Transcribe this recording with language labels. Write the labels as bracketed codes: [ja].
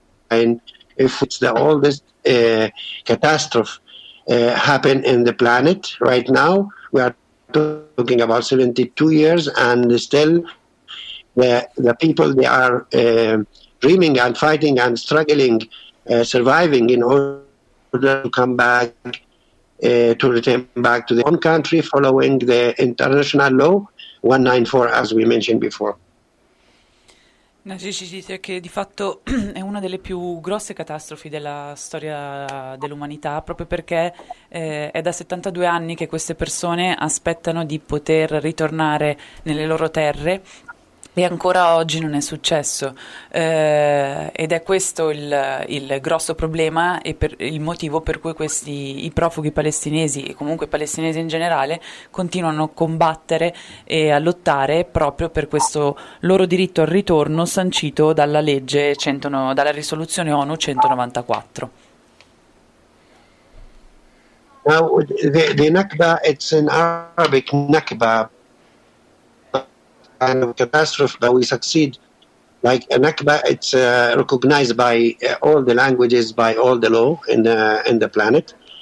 [en] And if it's the oldest catastrophe happened in the planet right now, we are talking about 72 years, and still the people, they are dreaming and fighting and struggling, surviving in order to come back, to return back to their own country following the international law 194, as we mentioned before. [it] Nagici dice che di fatto è una delle più grosse catastrofi della storia dell'umanità, proprio perché è da 72 anni che queste persone aspettano di poter ritornare nelle loro terre e ancora oggi non è successo. Ed è questo il grosso problema e il motivo per cui i profughi palestinesi e comunque i palestinesi in generale continuano a combattere e a lottare proprio per questo loro diritto al ritorno sancito dalla legge 100, dalla risoluzione ONU 194. [en] Now, the Nakba, it's an Arabic Nakba, kind of catastrophe, but we succeed. Like a Nakba, it's recognized by all the languages, by all the law in the planet.